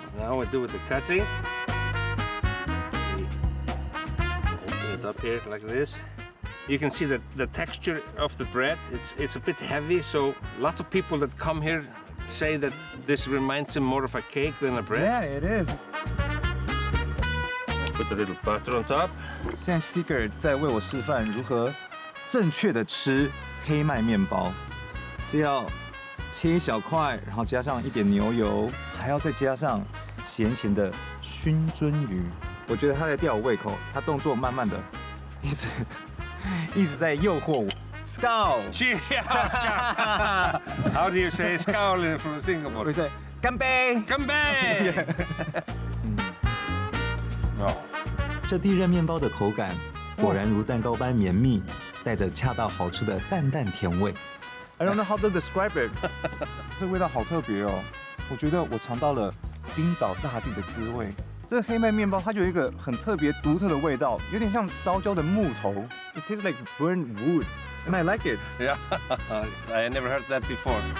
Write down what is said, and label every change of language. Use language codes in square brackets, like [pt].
[en] Now we do with the cutting. Open it up here like this. You can see the texture of the bread. It's a bit heavy, so a lot of people that come here say that this reminds them more of a cake than a bread. Yeah, it is. Put a little butter on top. [zh] 现在 Seeger 在为我示范如何正确的吃黑麦面包，是要切一小块，然后加上一点牛油，还要再加上咸咸的熏鳟鱼。我觉得他在吊我胃口，他动作慢慢的，一直在诱惑我。 [en] Skål! Cheers! How do you say skål from [zh] 我 [en] Singapore? [zh] 在干杯。 [en] Come back! [zh] 这地热面包的口感果然如蛋糕般绵密，带着恰到好处的淡淡甜味。 [en] I don't know how to describe it 。 [zh] 这味道好特别哦，我觉得我尝到了冰岛大地的滋味。这个黑麦面包它就有一个很特别独特的味道，有点像烧焦的木头。 [en] It tastes like burnt wood, and I like it. Yeah, I never heard that before.